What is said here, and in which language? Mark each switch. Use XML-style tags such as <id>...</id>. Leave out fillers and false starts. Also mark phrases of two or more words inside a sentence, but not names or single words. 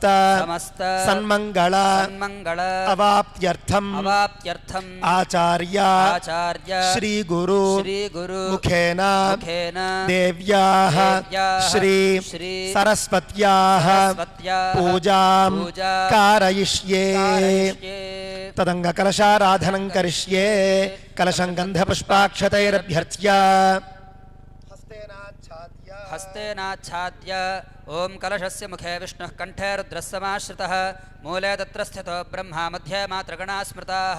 <sa>सन्मङ्गल अवाप्त्यर्थं आचार्य श्री गुरु मुखेन देव्याः श्री सरस्वत्याः पूजां कारयिष्ये तदंग कलशाराधनं करिष्ये कलशं गंधपुष्पाक्षतैरभ्यर्च्य हस्तेनाच्छाद्य ओं कलशस्य मुखे विष्णुः कंठे रुद्रस्समाश्रितः मूले तत्र स्थितो ब्रह्मा मध्ये मातृगणाः स्मृताः</sa>